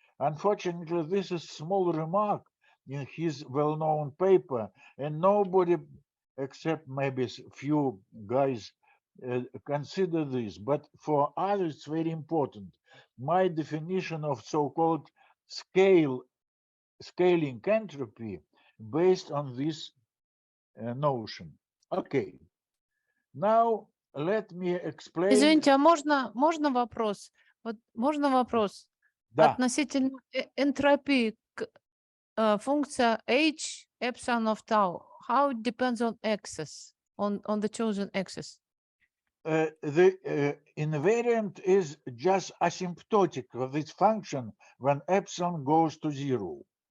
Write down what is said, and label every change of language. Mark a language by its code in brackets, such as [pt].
[en] Unfortunately, this is small remark in his well-known paper, and nobody except maybe a few guys consider this. But for others, it's very important. My definition of so-called scaling entropy based on this notion. Okay. Now let me explain. [ru] Извините, а можно вопрос? Вот можно вопрос? Да. Относительно энтропии, функция [en] h epsilon of tau, how it depends on axis, on the chosen axis? The invariant is just asymptotic of this function when epsilon goes to 0.